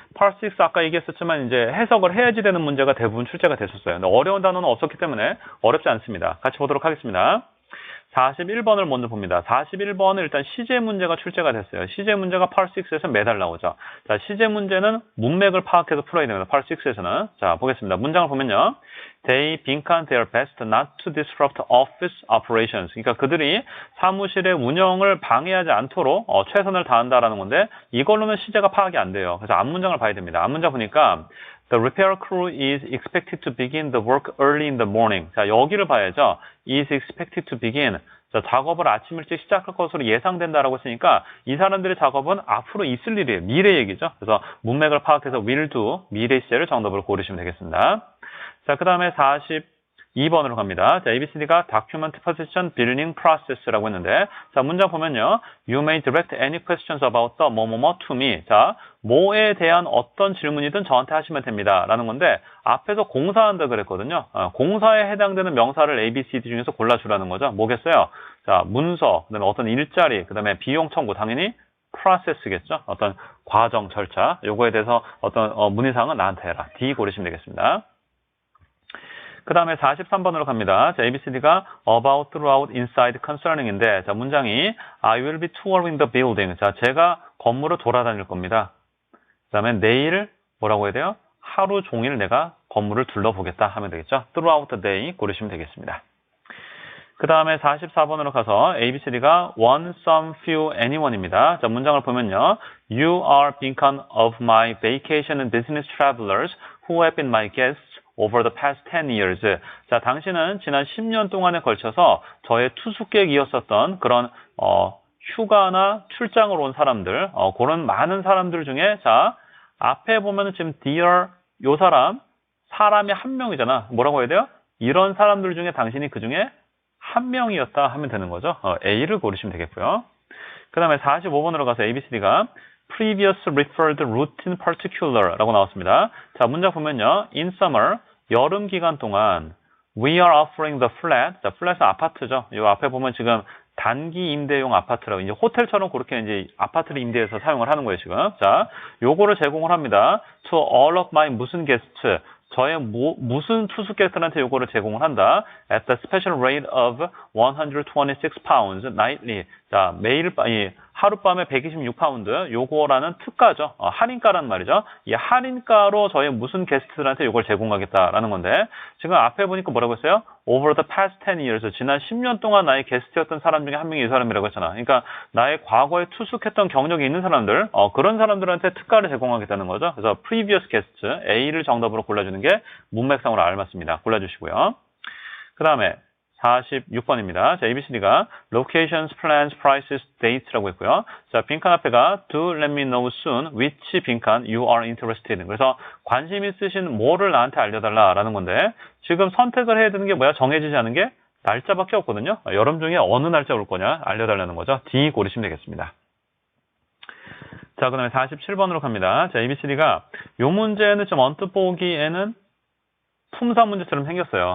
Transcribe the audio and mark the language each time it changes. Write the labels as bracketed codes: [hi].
[ko] Part 6 아까 얘기했었지만 이제 해석을 해야지 되는 문제가 대부분 출제가 됐었어요. 근데 어려운 단어는 없었기 때문에 어렵지 않습니다. 같이 보도록 하겠습니다. 41번을 먼저 봅니다. 41번은 일단 시제 문제가 출제가 됐어요. 시제 문제가 Part 6에서 매달 나오죠. 자, 시제 문제는 문맥을 파악해서 풀어야 됩니다. Part 6에서는. 자, 보겠습니다. 문장을 보면요. [en] They 빈칸 their best not to disrupt office operations. [ko] 그러니까 그들이 사무실의 운영을 방해하지 않도록 최선을 다한다라는 건데 이걸로는 시제가 파악이 안 돼요. 그래서 앞문장을 봐야 됩니다. 앞문장 보니까 [en] The repair crew is expected to begin the work early in the morning. 자, 여기를 봐야죠. is expected to begin. [ko] 자, 작업을 아침 일찍 시작할 것으로 예상된다라고 했으니까 이 사람들의 작업은 앞으로 있을 일이에요. 미래 얘기죠. 그래서 문맥을 파악해서 will do, 미래 시제를 정답으로 고르시면 되겠습니다. 자, 그 다음에 42번으로 갑니다. 자, ABCD가 document position building process라고 했는데, 자, 문장 보면요. [en] You may direct any questions about the 뭐뭐뭐 to me. [ko] 자, 뭐에 대한 어떤 질문이든 저한테 하시면 됩니다. 라는 건데, 앞에서 공사한다 그랬거든요. 공사에 해당되는 명사를 ABCD 중에서 골라주라는 거죠. 뭐겠어요? 자, 문서, 그 다음에 어떤 일자리, 그 다음에 비용 청구, 당연히 process겠죠. 어떤 과정, 절차. 요거에 대해서 어떤 문의사항은 나한테 해라. D 고르시면 되겠습니다. 그 다음에 43번으로 갑니다. [en] 자, ABCD가 about, throughout, inside, concerning인데, [ko] 자, 문장이 [en] I will be touring the building. [ko] 자, 제가 건물을 돌아다닐 겁니다. 그 다음에 내일 뭐라고 해야 돼요? 하루 종일 내가 건물을 둘러보겠다 하면 되겠죠. [en] throughout the day [ko] 고르시면 되겠습니다. 그 다음에 44번으로 가서 ABCD가 one, some, few, anyone입니다. 자, 문장을 보면요. [en] You are beacon of my vacation and business travelers who have been my guests over the past 10 years. [ko] 자, 당신은 지난 10년 동안에 걸쳐서 저의 투숙객이었었던 그런 휴가나 출장을 온 사람들, 그런 많은 사람들 중에 자, 앞에 보면은 지금 dear 요 사람이 한 명이잖아. 뭐라고 해야 돼요? 이런 사람들 중에 당신이 그 중에 한 명이었다 하면 되는 거죠. A를 고르시면 되겠고요. 그 다음에 45번으로 가서 ABCD가 previous referred routine particular 라고 나왔습니다. 자, 문장 보면요. [en] in summer, [ko] 여름 기간 동안 [en] we are offering the flat. [ko] 자, flat은 아파트죠. 이 앞에 보면 지금 단기 임대용 아파트라고 이제 호텔처럼 그렇게 이제 아파트를 임대해서 사용을 하는 거예요, 지금. 자, 요거를 제공을 합니다. [en] to all of my 무슨 guest. [ko] 저의 무슨 투숙객들한테 요거를 제공을 한다. [en] at the special rate of 126 pounds nightly. [ko] 자, 하룻밤에 126파운드 요거라는 특가죠. 할인가란 말이죠. 이 할인가로 저의 무슨 게스트들한테 요걸 제공하겠다라는 건데 지금 앞에 보니까 뭐라고 했어요? [en] over the past 10 years. [ko] 지난 10년 동안 나의 게스트였던 사람 중에 한 명이 이 사람이라고 했잖아. 그러니까 나의 과거에 투숙했던 경력이 있는 사람들, 그런 사람들한테 특가를 제공하겠다는 거죠. 그래서 previous guest A를 정답으로 골라주는 게 문맥상으로 알맞습니다. 골라주시고요. 그 다음에 46번입니다. 자, ABCD가 locations, plans, prices, dates라고 했고요. 자, 빈칸 앞에가 [en] do let me know soon which 빈칸 you are interested in. [ko] 그래서 관심 있으신 뭐를 나한테 알려달라라는 건데 지금 선택을 해야 되는 게 뭐야? 정해지지 않은 게 날짜밖에 없거든요. 여름 중에 어느 날짜 올 거냐? 알려달라는 거죠. D 고르시면 되겠습니다. 자, 그 다음에 47번으로 갑니다. 자, ABCD가 요 문제는 좀 언뜻 보기에는 품사 문제처럼 생겼어요.